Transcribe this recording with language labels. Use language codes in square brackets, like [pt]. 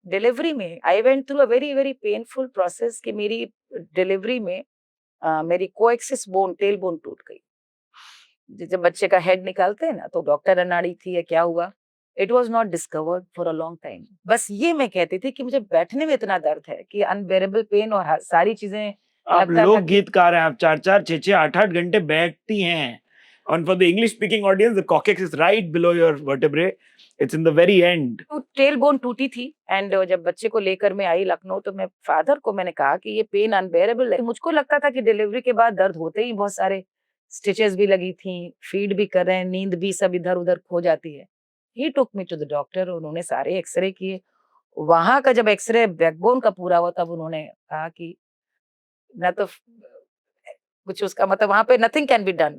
[en] delivery में I went through a very very painful process [hi] कि मेरी डिलीवरी में मेरी कोएक्सिस बोन, टेल बोन टूट गई। जब बच्चे का हेड निकालते हैं ना, तो डॉक्टर अनाड़ी थी या क्या हुआ, [en] It was not discovered for a long time. [hi] बस ये मैं कहती थी कि मुझे बैठने में इतना दर्द है कि [en] unbearable pain, [hi] और सारी चीजें आप लगता था लोक कि गीतकार हैं, आप 4-4, 6-6, 8-8 घंटे बैठती हैं। [en] And for the English speaking audience, the coccyx is right below your vertebrae. It's in the very end. [hi] तो टेल बोन टूटी थी। एंड जब बच्चे को लेकर मैं आई लखनऊ, तो मैं फादर को मैंने कहा कि ये [en] pain unbearable [hi] है। मुझको लगता था कि डिलीवरी के बाद दर्द होते ही बहुत सारे, स्टिचेस भी लगी थी, फीड भी कर रहे हैं, नींद भी सब इधर उधर खो जाती है। [en] he took me to the doctor, [hi] उन्होंने सारे एक्सरे किए। वहां का जब एक्सरे बैकबोन का पूरा हुआ, तब उन्होंने कहा कि ना तो कुछ उसका मतलब वहां पे [en] nothing can be done, [hi] वो